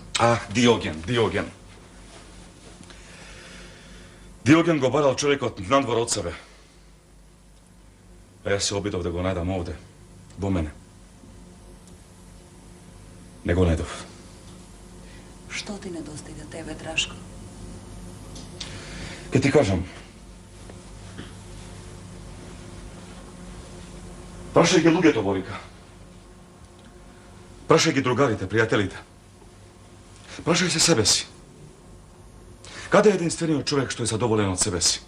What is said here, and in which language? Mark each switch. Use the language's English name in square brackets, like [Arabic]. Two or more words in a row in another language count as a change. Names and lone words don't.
[Macedonian] Диоген. Диоген го барал човекот надвор од себе. А јас се обидов да го најдам овде, во мене. Не го најдов. Што ти недостига тебе, Драшко? Ке ти кажам, прашај ги луѓето, Борика. Прашај ги другарите, пријателите. Прашај се себе си. Каде е единствениот човек што е задоволен од себе си?